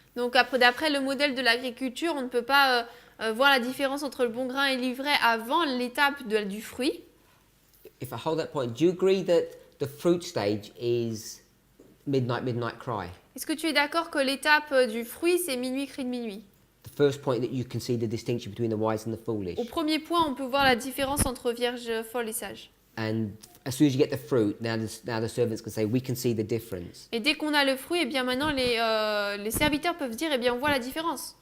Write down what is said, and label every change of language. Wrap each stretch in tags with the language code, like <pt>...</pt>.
<fr>donc d'après le modèle de l'agriculture, on ne peut pas voir la différence entre le bon grain et l'ivraie avant l'étape du fruit.</fr> <en>If I hold that point, do you agree that the fruit stage is midnight cry?</en> <fr>Est-ce que tu es d'accord que l'étape du fruit, c'est minuit, cri de minuit?</fr> <en>The first point that you can see the distinction between the wise and the foolish.</en> <fr>Au premier point, on peut voir la différence entre vierge folle et sage.</fr> <en>And as soon as you get the fruit, now the servants can say, we can see the difference.</en> <fr>Et dès qu'on a le fruit, eh bien maintenant les serviteurs peuvent dire, eh bien on voit la différence.</fr>